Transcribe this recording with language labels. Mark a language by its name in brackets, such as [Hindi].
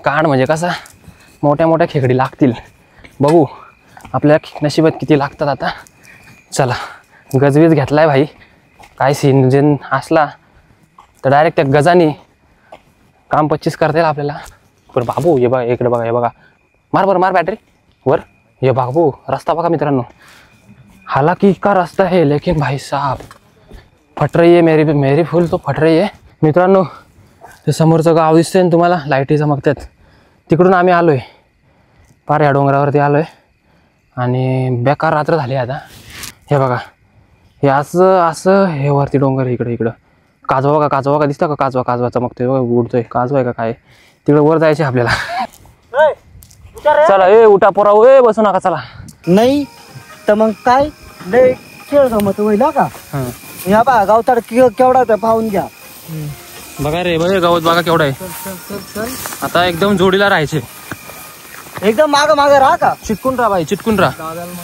[Marathi] कांड म्हणजे कसा, मोठ्या मोठ्या खेकडी लागतील, बघू आपल्या नशिबात किती लागतात आता। चला गजवीज घेतलाय भाई, काय सीन असला तर डायरेक्ट त्या गजानी काम 25 करता येईल आपल्याला। पण बाबू हे बघा, इकडे बघा, हे बघा, मार बॅटरी वर। ये बाबू रास्ता बघा मित्रांनो, [Hindi] हालांकि का रास्ता है लेकिन भाई साहब फट रही है, मेरी फुल तो फट रही है मित्रांनो। [Marathi] ते समोरचं गाव दिसतंय ना तुम्हाला, लाईटी चमकतात, तिकडून आम्ही आलोय, पार या डोंगरावरती आलोय, आणि बेकार रात्र झाली आता। हे बघा हे असं हे वरती डोंगर, इकडं काजवा का दिसतं का? काजवा चमकतोय बघा, उडतोय काजवा आहे का काय, तिकडे वर जायचे आपल्याला। चला ए उठा पोरा, ए बसू नका, चला। नाही तर मग काय लय खेळ गमत होईल का? या बा गावताड केवढा ते पाहून घ्या। बघा रे बघा, गावात बघा केवढा आहे। आता एकदम जोडीला राहायचे, एकदम माग राहा का? चिटकून राहा भाई, चिटकून राहा।